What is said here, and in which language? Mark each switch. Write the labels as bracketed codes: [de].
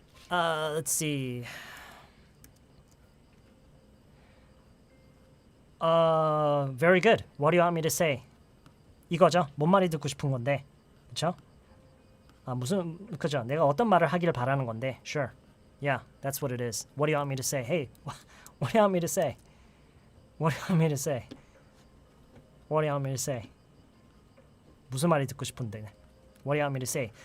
[en] Let's see. Very good. What do you want me to say? [ko] 이거죠. 뭔 말이 듣고 싶은 건데, 그렇죠? 그죠? 내가 어떤 말을 하기를 바라는 건데. [en] Sure. Yeah, that's what it is. What do you want me to say? Hey, what do you want me to say? What do you want me to say? What do you want me to say? [ko] 무슨 말이 듣고 싶은데? [en] What do you want me to say?